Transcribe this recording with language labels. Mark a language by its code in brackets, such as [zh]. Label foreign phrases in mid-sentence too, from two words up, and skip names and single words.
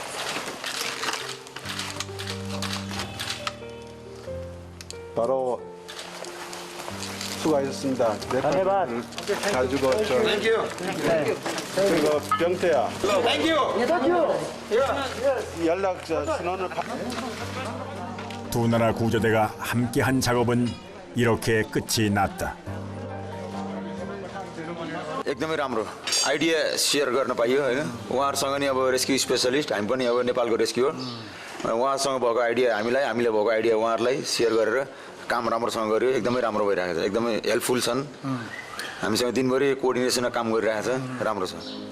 [ko] 바로 수고하셨습니다. 네팔 가지고 그리고 병태야. 연락 신원을 두 나라 구조대가 함께한 작업은 이렇게 끝이 났다. [ne] एकदमै राम्रो [en] idea share [ne] गर्न पाइयो होइन उहाँहरूसँग नि अब [en] rescue specialist [ne] हामी पनि अब नेपालको रेस्क्युअर उहाँसँग भएको आइडिया हामीले भएको आइडिया उहाँहरूलाई सेयर गरेर काम राम्रोसँग गर्यो एकदमै राम्रो भइरहेको छ एकदमै हेल्पफुल छन् हामीसँग दिनभरि कोअर्डिनेसनमा काम गरिरहेको छ राम्रो छ